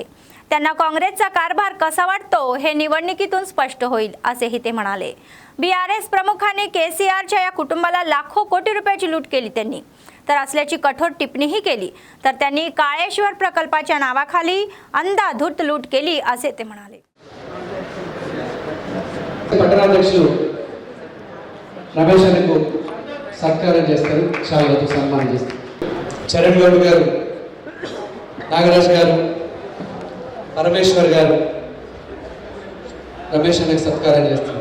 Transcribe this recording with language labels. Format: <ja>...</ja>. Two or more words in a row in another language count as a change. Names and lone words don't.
<mr>त्यांना काँग्रेसचा कारभार कसा वाटतो हे निवडणुकीतून स्पष्ट होईल असेही ते म्हणाले। BRS प्रमुखांनी KCRच्या या कुटुंबाला लाखो कोटी रुपयाची लूट केली त्यांनी तर असल्याची कठोर टिप्पणीही केली। तर त्यांनी काळेश्वर प्रकल्पाच्या नावाखाली अंधाधुंद लूट केली असे ते म्हणाले।</mr> <te>పట్టణాధ్యక్షులు రమేష్ అన్నకు సత్కారం చేస్తారు, శాలువాతో సన్మానం చేస్తారు। చరణ్ గౌడ్ గారు, నాగరాజ్ గారు, పరమేశ్వర్ గారు రమేష్ అన్నకు సత్కారం చేస్తారు।</te>